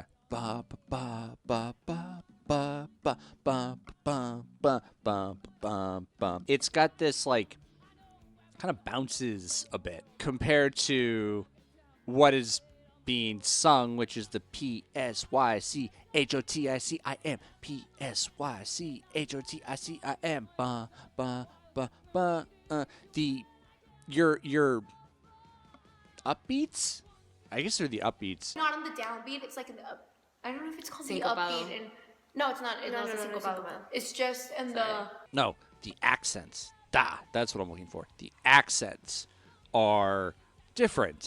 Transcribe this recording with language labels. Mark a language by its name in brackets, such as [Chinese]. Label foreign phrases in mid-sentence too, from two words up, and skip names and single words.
[English] Ba ba ba ba ba ba ba ba ba ba ba ba. It's got this like kind of bounces a bit compared to what is being sung, which is the P.S.Y.C.H.O.T.I.C. P.S.Y.C.H.O.T.I.C. Ba ba ba ba. The your upbeats. I guess they're the upbeats. Not on the downbeat. It's like in the up. I don't know if it's called the upbeat. And no, it's not. It's not syncopado. It's just in the. No, the accents. That's what I'm looking for. The accents are different.